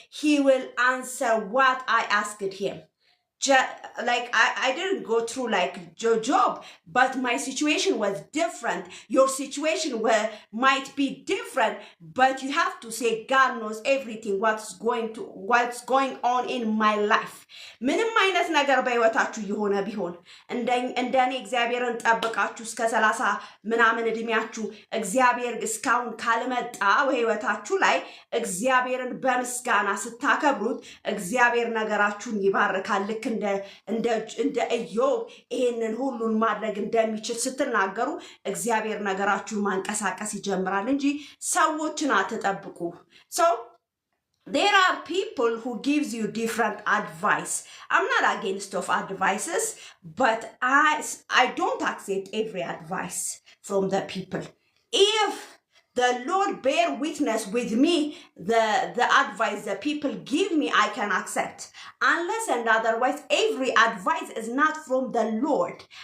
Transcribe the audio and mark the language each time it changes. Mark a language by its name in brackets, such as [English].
[English] He will answer what I asked him. I didn't go through Job, but my situation was different. Your situation might be different, but you have to say God knows everything, what's going on in my life. [Amharic] ምንም አይነት ነገር በህይወታችሁ የሆነ ቢሆን እንደኔ እግዚአብሔርን ጠብቃችሁ እስከ 30 ምናምን እድሜያችሁ እግዚአብሔር እስካሁን ካልመጣ በህይወታችሁ ላይ እግዚአብሔርን በምስጋና ስታከብሩት እግዚአብሔር ነገራችሁን ይባርካል። ልክ እንደ ኢዮብ ይሄንን ሁሉን ማድረግ እንደሚችል ስትናገሩ እግዚአብሔር ነገራችሁን ማንቀሳቀስ ይጀምራል እንጂ ሰዎችን አትጠብቁ። [English] So there are people who gives you different advice. I'm not against of advices, but I don't accept every advice from the people. If the Lord bear witness with me, the advice the people give me, I can accept. Unless and otherwise, every advice is not from the Lord.